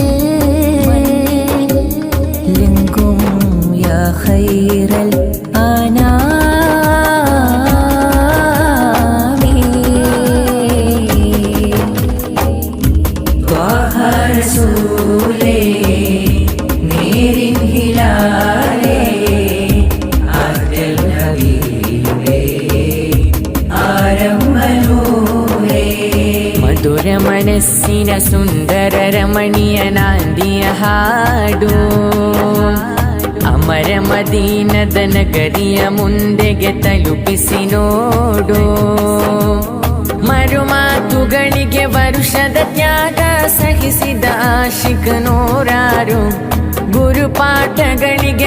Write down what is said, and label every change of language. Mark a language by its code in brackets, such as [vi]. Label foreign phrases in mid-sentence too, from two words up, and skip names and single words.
[ml] ലിംഗും [ar] يا خير الأنام [ml] ത്വാഹ റസൂലേ നേരിൻ ഹിലാലേ ആറ്റൽ ഹബീബേ ആരംഭനൂരേ മധുര മനസ്സിന സുന്ദര രമണീയ നാന്ദിയ [kn] ಹಾಡು ಅಮರ ಮದೀನದ ನಗರಿಯ ಮುಂದೆಗೆ ತಲುಪಿಸಿ ನೋಡು ಮರುಮಾತುಗಳಿಗೆ ವರುಷದ ತ್ಯಾಗ ಸಹಿಸಿದ ಆಶಿಕ ನೂರಾರು ಗುರುಪಾಠಗಳಿಗೆ